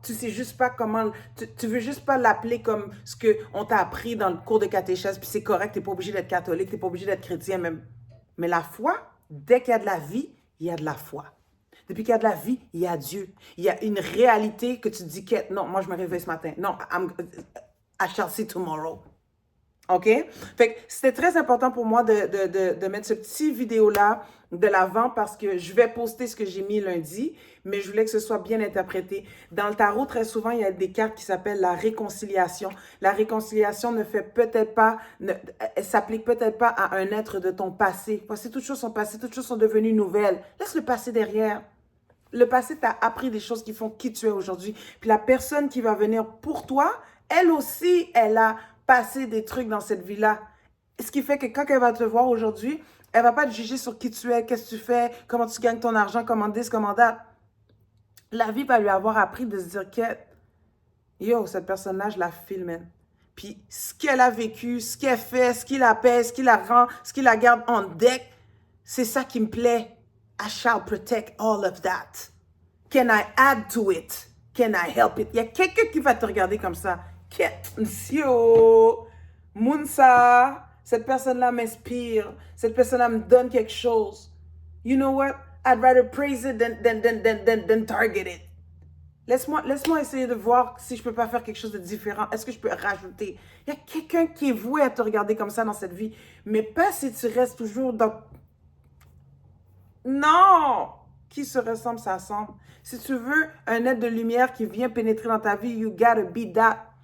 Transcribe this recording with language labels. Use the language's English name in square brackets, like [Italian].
[French] Tu sais juste pas comment, tu veux juste pas l'appeler comme ce qu'on t'a appris dans le cours de catéchèse, puis c'est correct, tu n'es pas obligé d'être catholique, tu n'es pas obligé d'être chrétien même. Mais la foi, dès qu'il y a de la vie, il y a de la foi. Depuis qu'il y a de la vie, il y a Dieu. Il y a une réalité que tu te dis que non, moi je me réveille ce matin. [English] Non, I shall see tomorrow. OK? [French] Fait que c'était très important pour moi de mettre ce petit vidéo-là de l'avant parce que je vais poster ce que j'ai mis lundi, mais je voulais que ce soit bien interprété. Dans le tarot, très souvent, il y a des cartes qui s'appellent la réconciliation. La réconciliation ne fait peut-être pas, elle s'applique peut-être pas à un être de ton passé. Parce que toutes choses sont passées, toutes choses sont devenues nouvelles. Laisse le passé derrière. Le passé t'a appris des choses qui font qui tu es aujourd'hui. Puis la personne qui va venir pour toi, elle aussi, elle a passé des trucs dans cette vie-là. Ce qui fait que quand elle va te voir aujourd'hui, elle va pas te juger sur qui tu es, qu'est-ce que tu fais, comment tu gagnes ton argent, comment this, comment that. La vie va lui avoir appris de se dire que, yo, cette personne-là, je la filme. Puis ce qu'elle a vécu, ce qu'elle fait, ce qui la pèse, ce qui la rend, ce qui la garde en deck, c'est ça qui me plaît. [English] I shall protect all of that. Can I add to it? Can I help it? [French] Il y a quelqu'un qui va te regarder comme ça. Monsieur, Mounsa, cette personne-là m'inspire. Cette personne-là me donne quelque chose. [English] You know what? I'd rather praise it than target it. [French] Laisse-moi essayer de voir si je peux pas faire quelque chose de différent. Est-ce que je peux rajouter? Il y a quelqu'un qui est voué à te regarder comme ça dans cette vie. Mais pas si tu restes toujours dans... Non! Qui se ressemble, s'assemble. Si tu veux un être de lumière qui vient pénétrer dans ta vie, [English] you gotta be that.